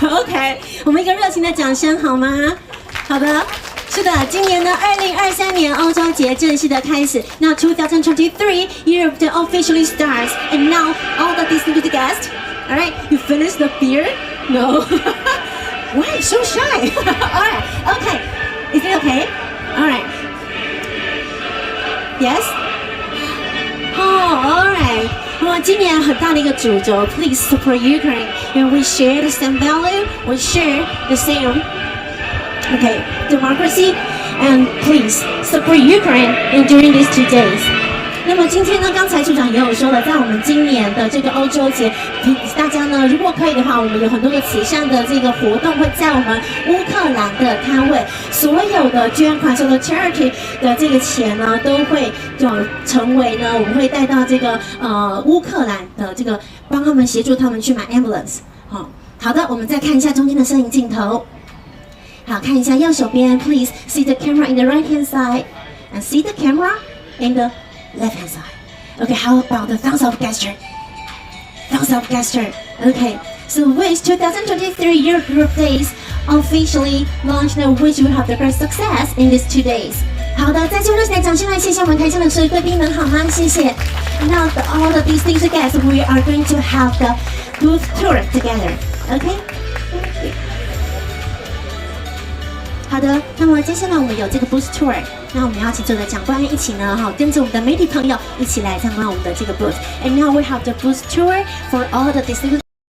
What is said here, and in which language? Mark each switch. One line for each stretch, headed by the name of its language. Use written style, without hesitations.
Chinese: OK， 我们一个热情的掌声好吗？好的。是的，今年呢，2023年欧洲节正式的开始。那
English: 2023 Europe Day officially starts, and now all the distinguished guests. All right, you finished the beer? No. Why so shy? All right, okay. Is it okay? All right. Yes. Oh, all right.
Chinese: 那么今年很大的一个主轴
English: ，Please support Ukraine, and we share the same value. We share the same. Okay, democracy, and please support Ukraine during these 2 days.
Chinese: 那么今天呢，刚才处长也有说了，在我们今年的这个欧洲节，大家呢，如果可以的话，我们有很多的慈善的这个活动会在我们乌克兰的摊位，所有的捐款，所有的 charity 的这个钱呢，都会成为呢，我们会带到这个乌克兰的这个，帮他们协助他们去买 ambulance。好的，我们再看一下中间的摄影镜头。好，看一下右手边
English: ，please see the camera in the right hand side and see the camera in the left hand side. Okay, how about the thumbs up gesture? Thumbs up gesture. Okay, so wish 2023 Europe Days officially launched, and wish you have the great success in these 2 days.
Chinese: 好的，在最后热情的掌声来谢谢我们台上的所有贵宾们，好吗？谢谢。
English: Now all the distinguished guests, we are going to have the booth tour together. Okay.
Chinese: 好的，那么接下来我们有这个 booth tour， 那我们邀请所有的长官一起呢，跟着我们的媒体朋友一起来参观我们的这个 booth。
English: And now we have the booth tour for all the distinguished